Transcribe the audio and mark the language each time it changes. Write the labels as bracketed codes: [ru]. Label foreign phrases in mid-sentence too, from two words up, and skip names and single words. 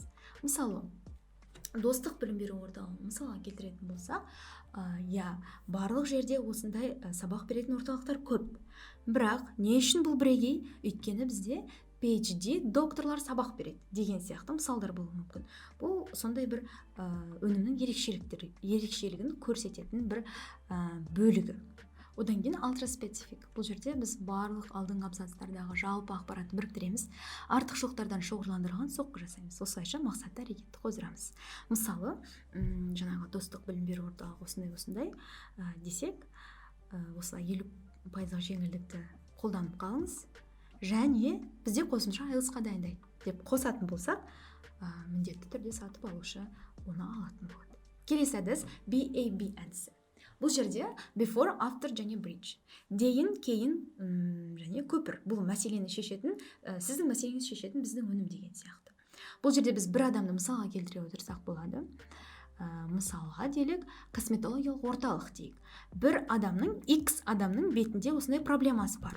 [kk] Мысалы, достық білім беру орталығын мысалға келтіретін болсақ, барлық жерде осындай сабақ беретін орталықтар көп. Бірақ не үшін бұл бірегей? Өйткені бізде PhD докторлар сабақ береді деген сияқты мысалдар болуы мүмкін. Бұл сондай бір өнімнің ерекшелігін көрсететін бір бөлігі. Одан кейін [en] ultra specific. [kk] Бұл жерде біз барлық алдыңғы абзацтардағы жалпы ақпаратты біріктіреміз, артықшылықтардан шоғырландырған соққы жасаймыз. Осылайша мақсатты әрекетті қоздырамыз. Мысалы, жаңағы достық білім беру орталығы осындай десек, осылай 50% жеңілдікті қолданып қалыңыз. Және бізде қосымша IELTS-қа дайындайды деп қосатын болсақ, міндетті түрде сатып алушы оны алатын болады. Келесі әдіс BAB әдісі. Бұл жерде [en] before, after [kk] және bridge. Дейін, кейін және көпір. Бұл мәселені шешетін, сіздің мәселеңізді шешетін біздің өнім деген сияқты. Бұл жерде біз бір адамды мысалға келтіре отырсақ болады. мысалға делік косметологиялық орталық дейік. Бір адамның, X адамның бетінде осындай проблемасы бар.